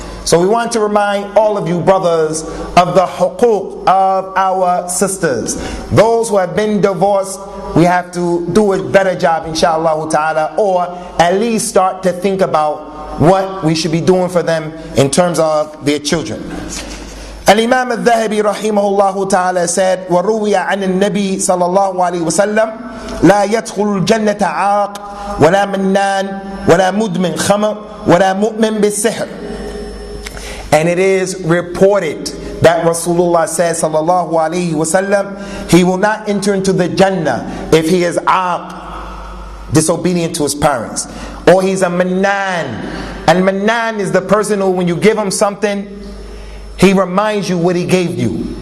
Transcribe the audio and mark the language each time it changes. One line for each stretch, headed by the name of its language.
English: So we want to remind all of you brothers of the huquq of our sisters. Those who have been divorced, we have to do a better job, inshallah ta'ala, or at least start to think about what we should be doing for them in terms of their children. Al-Imam al-Dhahabi rahimahullah ta'ala said,
Arabic: وَرُوِيَ عَنِ النَّبِي صلى الله عليه وسلم لا يدخل الجنة عاق ولا منان ولا مدمن خمر ولا مؤمن بالسحر.
English: And it is reported that Rasulullah says, sallallahu alaihi wasallam, he will not enter into the Jannah if he is aaq, disobedient to his parents, or he's a mannan. Al-mannan is the person who, when you give him something, he reminds you what he gave you.